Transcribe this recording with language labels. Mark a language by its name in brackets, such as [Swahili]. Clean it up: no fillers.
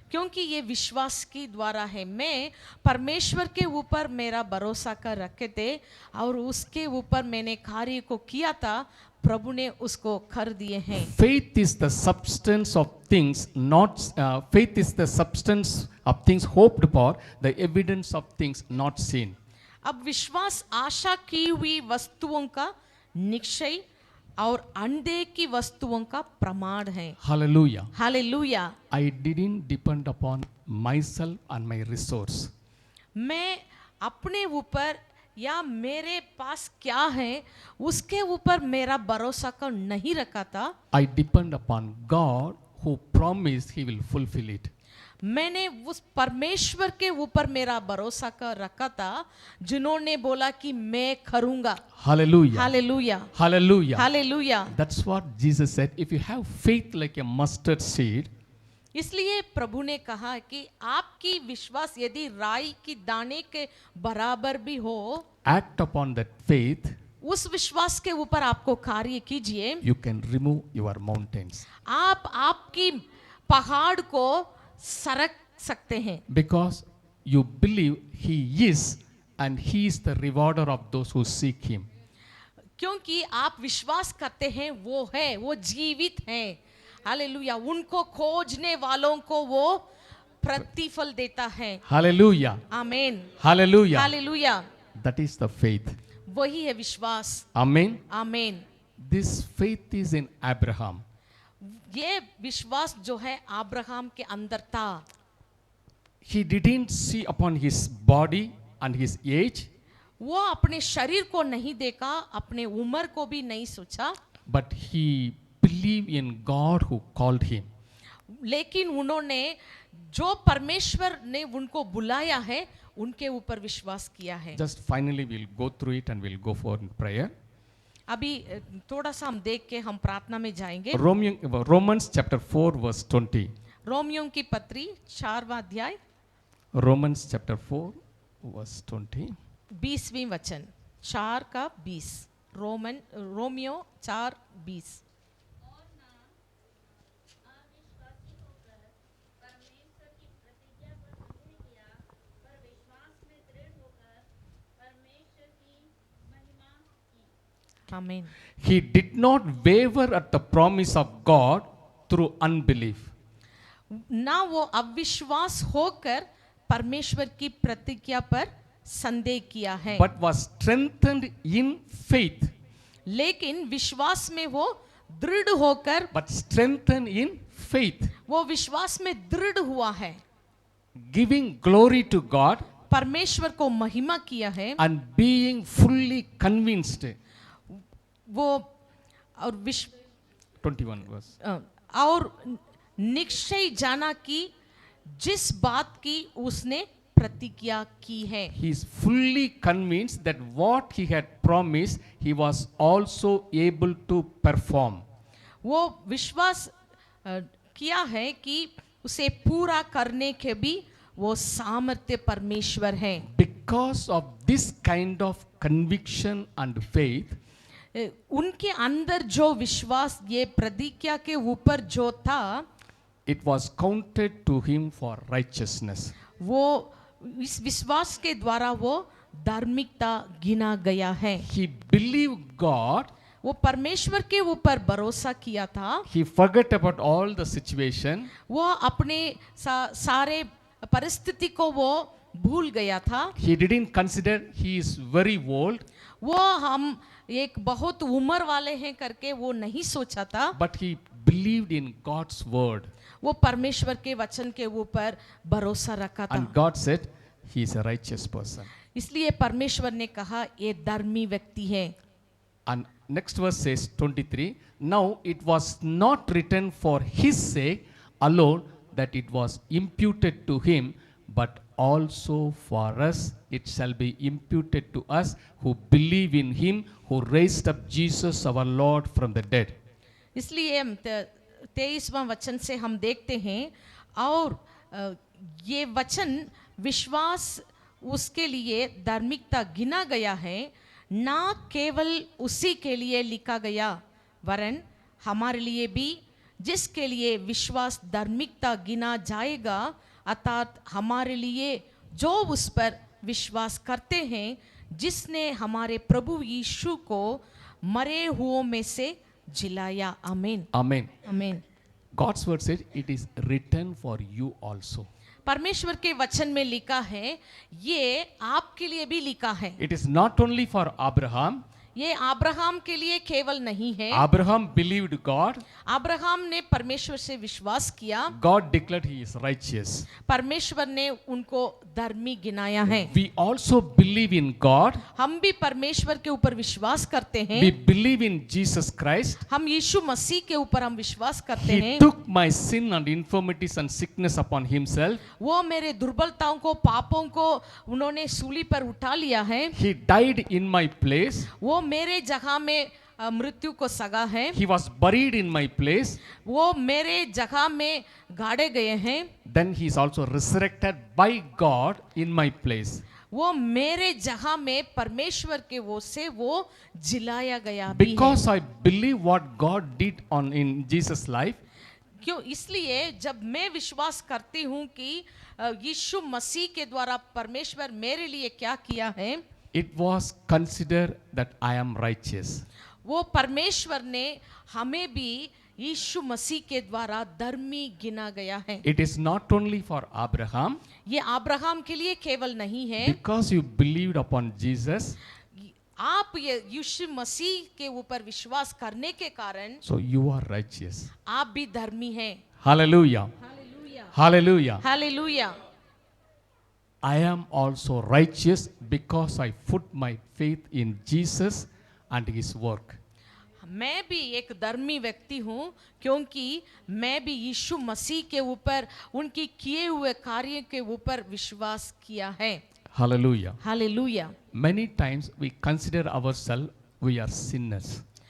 [Hindi] क्योंकि ये विश्वास की द्वारा है। मैं परमेश्वर के ऊपर मेरा भरोसा कर रखे थे और उसके ऊपर मैंने कार्य को किया था, प्रभु ने उसको कर दिए हैं। [English] Faith is the substance of things not faith is the substance of things hoped for, the evidence of things not seen. [Hindi] अब विश्वास आशा की हुई वस्तुओं का निश्चय और अनदेखी वस्तुओं का प्रमाण है। [English] Hallelujah. [Hindi] Hallelujah. [English] I didn't depend upon myself and my resource. [Hindi] मैं अपने ऊपर या मेरे पास क्या है उसके ऊपर मेरा भरोसा कर नहीं रखा था। [English] I depend upon God who promised he will fulfill it. [Hindi] मैंने उस परमेश्वर के ऊपर मेरा भरोसा कर रखा था जिन्होंने बोला कि मैं करूंगा। [English] Hallelujah. [Hindi] Hallelujah. [English] Hallelujah. [Hindi] Hallelujah. [English] That's what Jesus said. If you have faith like a mustard seed, [Hindi] इसलिए प्रभु ने कहा कि आपकी विश्वास यदि राई की दाने के बराबर भी हो, [English] act upon that faith, [Hindi] उस विश्वास के ऊपर आपको कार्य कीजिए, [English] you can remove your mountains. [Hindi] आप आपकी पहाड़ को सरक सकते हैं। [English] Because you believe he is and he is the rewarder of those who seek him. [Hindi] क्योंकि आप विश्वास करते हैं वो है, वो जीवित हैं। हालेलुया। उनको खोजने वालों को वो प्रतिफल देता है। [English] Hallelujah. [Hindi] आमीन। [English] Hallelujah. [Hindi] Hallelujah. [English] That is the faith. [Hindi] वही है विश्वास। [English] Amen. [Hindi] आमीन। [English] This faith is in Abraham. [Hindi] ये विश्वास जो है अब्राहम के अंदर था। [English] He didn't see upon his body and his age, [Hindi] वो अपने शरीर को नहीं देखा, अपने उम्र को भी नहीं सोचा, [English] but he believed in God who called him. [Hindi] लेकिन उन्होंने जो परमेश्वर ने उनको बुलाया है उनके ऊपर विश्वास किया है। [English] Just finally we'll go through it and we'll go for prayer. [Hindi] अभी थोड़ा सा हम देख के हम प्रार्थना में जाएंगे। [English] Romans chapter 4 verse 20. [Hindi] रोमियों की पत्री 4वां अध्याय [English] Romans chapter 4 verse 20. [Hindi] 20वीं वचन 4 का 20। रोमियो 4:20। आमीन। [English] He did not waver at the promise of God through unbelief. [Hindi] ना वो अविश्वास होकर परमेश्वर की प्रतिज्ञा पर संदेह किया है, [English] But was strengthened in faith. [Hindi] लेकिन विश्वास में वो दृढ़ होकर, [English] But strengthened in faith. [Hindi] वो विश्वास में दृढ़ हुआ है, [English] Giving glory to God [Hindi] परमेश्वर को महिमा किया है, [English] and being fully convinced. [Hindi] वो और [English] 21 verse. [Hindi] और निश्चय जाना कि जिस बात की उसने प्रतिज्ञा की है। [English] He is fully convinced that what he had promised, he was also able to perform. [Hindi] वो विश्वास किया है कि उसे पूरा करने के भी वो सामर्थ्य परमेश्वर है। [English] Because of this kind of conviction and faith, [Hindi] उनके अंदर जो विश्वास ये प्रतिज्ञा के ऊपर जो था, [English] it was counted to him for righteousness. [Hindi] वो इस विश्वास के द्वारा वो धार्मिकता गिना गया है। [English] He believed God. [Hindi] वो परमेश्वर के ऊपर भरोसा किया था। [English] He forgot about all the situation. [Hindi] वो अपने सारे परिस्थिति को वो भूल गया था। [English] He didn't consider he is very old. [Hindi] वो हम एक बहुत उम्र वाले हैं करके वो नहीं सोचा था, [English] But he believed in God's word. [Hindi] वो परमेश्वर के वचन के ऊपर भरोसा रखा था। [English] And God said, he is a righteous person. [Hindi] इसलिए परमेश्वर ने कहा ये धर्मी व्यक्ति है। [English] And next verse says 23, now it was not written for his sake alone that it was imputed to him, but also for us it shall be imputed to us who believe in him who raised up Jesus our Lord from the dead. [Hindi] इसलिए 23वां वचन से हम देखते हैं, और ये वचन विश्वास उसके लिए धार्मिकता गिना गया है, ना केवल उसी के लिए लिखा गया वरन हमारे लिए भी जिसके लिए विश्वास धार्मिकता गिना जाएगा, अर्थात हमारे लिए जो उस पर विश्वास करते हैं, जिसने हमारे प्रभु यीशु को मरे हुओं में से जिलाया। आमीन [English] Amen. [Hindi] आमीन। [English] God's word says it is written for you also. [Hindi] परमेश्वर के वचन में लिखा है, ये आपके लिए भी लिखा है। [English] It is not only for Abraham. [Hindi] ये अब्राहम के लिए केवल नहीं है। [English] Abraham believed God. [Hindi] अब्राहम ने परमेश्वर से विश्वास किया, [English] God declared he is righteous. [Hindi] परमेश्वर ने उनको धर्मी गिनाया है। [English] We also believe in God. [Hindi] हम भी परमेश्वर के ऊपर विश्वास करते हैं। [English] We believe in Jesus Christ. [Hindi] हम यीशु मसीह के ऊपर हम विश्वास करते [English] He [Hindi] हैं। [English] took my sin and infirmities and sickness upon himself. [Hindi] वो मेरे दुर्बलताओं को, पापों को उन्होंने सूली पर उठा लिया है। [English] He died in my place. [Hindi] वो मेरे जगह में मृत्यु को सगा है। [English] He was buried in my place. [Hindi] वो मेरे जगह में गाड़े गए हैं। [English] Then he is also resurrected by God in my place. [Hindi] वो मेरे जगह में परमेश्वर के वो से वो जिलाया गया भी है। [English] Because I believe what God did in Jesus' life, [Hindi] क्यों? इसलिए जब मैं विश्वास करती हूँ कि यीशु मसीह के द्वारा परमेश्वर मेरे लिए क्या किया है, [English] it was considered that I am righteous. [Hindi] वो परमेश्वर ने हमें भी यीशु मसीह के द्वारा धर्मी गिना गया है। [English] It is not only for Abraham. [Hindi] ये अब्राहम के लिए केवल नहीं है। [English] Because you believed upon Jesus, [Hindi] आप ये यीशु मसीह के ऊपर विश्वास करने के कारण [English] so you are righteous. [Hindi] आप भी धर्मी हैं। [English] Hallelujah. Hallelujah. [Hindi] Hallelujah. [English] I am also righteous because I put my faith in Jesus and his work. [Hindi] मैं भी एक धर्मी व्यक्ति हूँ क्योंकि मैं भी यीशु मसीह के ऊपर, उनकी किए हुए कार्य के ऊपर विश्वास किया है। [English] Hallelujah. [Hindi] Hallelujah. [English] Many times we consider ourselves we are sinners.